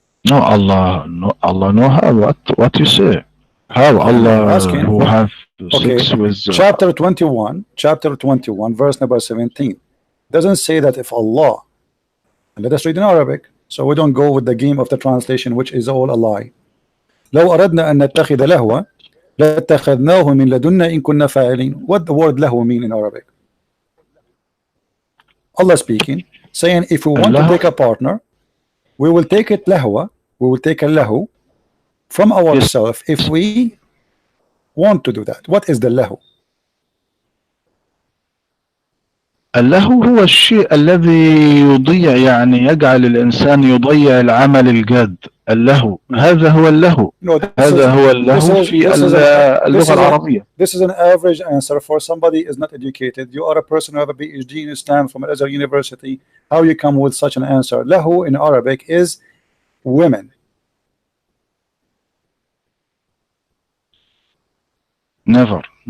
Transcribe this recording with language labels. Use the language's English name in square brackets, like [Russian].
[English] No, Allah, no. How? What you say? How Allah who have sex with? Chapter 21, verse number 17, doesn't say that if Allah. Let us read in Arabic, so we don't go with the game of the translation, which is all a lie. [Arabic] لو أردنا أن نتخذ لهوا لاتخذناه من لدنا إن كنا فاعلين. [English] What the word lahu mean in Arabic? Allah speaking, saying if we want to take a partner, we will take it lahwa, we will take a lahu from ourselves if we want to do that. What is the lahu? [Arabic] اللهو هو الشيء الذي يضيع، يعني يجعل الإنسان يضيع العمل الجاد. اللهو هذا هو اللهو. هذا هو اللهو في اللغة العربية. [English] This is an average answer for somebody is not educated. You are a person who have a PhD in Islam from another university. How you come with such an answer? Lahu in Arabic is women. Never.